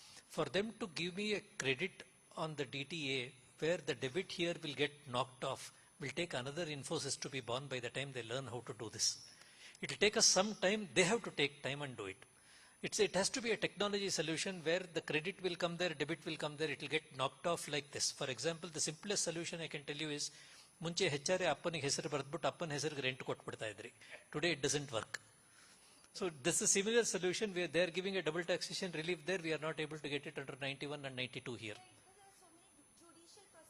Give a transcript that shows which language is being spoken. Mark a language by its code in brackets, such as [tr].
[en] For them to give me a credit on the DTA where the debit here will get knocked off will take another Infosys to be born by the time they learn how to do this. It will take us some time. They have to take time and do it. It has to be a technology solution where the credit will come there, debit will come there, it will get knocked off like this. For example, the simplest solution I can tell you is, [kn] ಮುಂಚೆ ಹೆಚ್ಚಾರೆ ಅಪ್ಪನಿಗೆ ಹೆಸರು ಬರೆದ್ಬಿಟ್ಟು ಅಪ್ಪನ ಹೆಸರಿಗೆ rent ಕೊಟ್ಬಿಡ್ತಾ ಇದ್ರಿ. [en] Today it doesn't work. So this is a similar solution where they are giving a double taxation relief there. We are not able to get it under 91 and 92 here. There are so many judicial